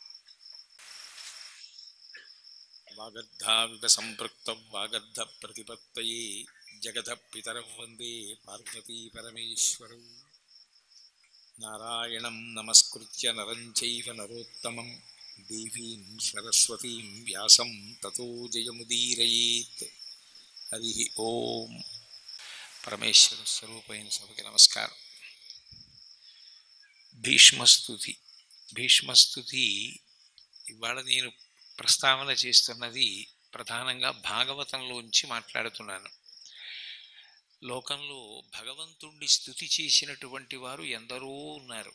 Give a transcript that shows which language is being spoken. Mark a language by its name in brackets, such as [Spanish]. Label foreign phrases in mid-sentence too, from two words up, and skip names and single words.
[Sanskrit] वागर्धाविव सम्पृक्तौ वागर्धप्रतिपत्तये जगतः पितरौ वन्दे पार्वती परमेश्वरौ। नारायणं नमस्कृत्य नरं चैव नरोत्तमं देवीं सरस्वतीं व्यासं ततो जयमुदीरयेत्। हरि ओम। [Telugu] పరమేశ్వర స్వరూపైన సభకి నమస్కారం. భీష్మస్తుతి ఇవాళ నేను ప్రస్తావన చేస్తున్నది ప్రధానంగా భాగవతంలోంచి మాట్లాడుతున్నాను. లోకంలో భగవంతుణ్ణి స్తుతి చేసినటువంటి వారు ఎందరో ఉన్నారు.